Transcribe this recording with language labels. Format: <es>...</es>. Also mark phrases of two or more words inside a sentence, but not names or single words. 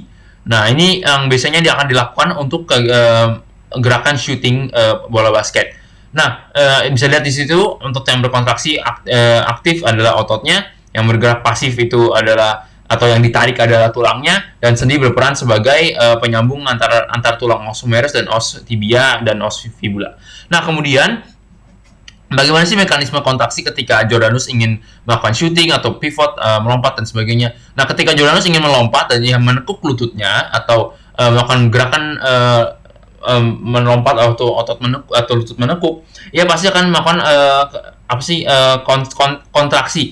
<id>Nah, ini yang biasanya dia akan dilakukan untuk gerakan shooting bola basket. Nah, bisa lihat di situ untuk yang berkontraksi aktif adalah ototnya, yang bergerak pasif itu adalah atau yang ditarik adalah tulangnya, dan sendi berperan sebagai penyambung antar tulang</id> <la>os humerus</la> <id>dan</id> <la>os tibia</la> <id>dan</id> <la>os fibula.</la> <id>Nah, kemudian bagaimana sih mekanisme kontraksi ketika Jordanus ingin melakukan shooting atau pivot, melompat dan sebagainya? Nah, ketika Jordanus ingin melompat dan dia menekuk lututnya atau melakukan gerakan melompat atau otot menekuk atau lutut menekuk, ia pasti akan melakukan kontraksi.</id>